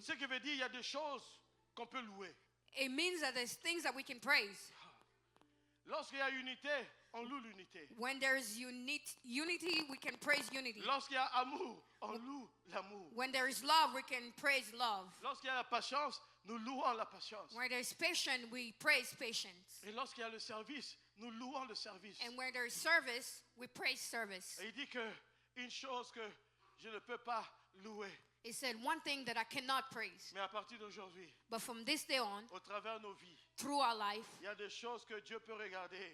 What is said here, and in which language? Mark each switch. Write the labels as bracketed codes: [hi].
[fr] Ce qui veut dire il y a des choses qu'on peut louer. [en] It means that there's things that we can praise. [fr] Lorsqu'il y a unité, on loue l'unité. [en] When there's unity, we can praise unity. [fr] Lorsqu'il y a amour, on loue l'amour. [en] When there is love, we can praise love. [fr] Lorsqu'il y a la patience, nous louons la patience. [en] Where there is patience, we praise patience. [fr] Et lorsqu'il y a le service, nous louons le service. [en] And where there is service, we praise service. [fr] Et il dit que une chose que je ne peux pas louer, [en] He said one thing that I cannot praise. [fr] mais à partir d'aujourd'hui, [en] But from this day on, [fr] au travers de nos vies, [en] through our life, [fr] il y a des choses que Dieu peut regarder.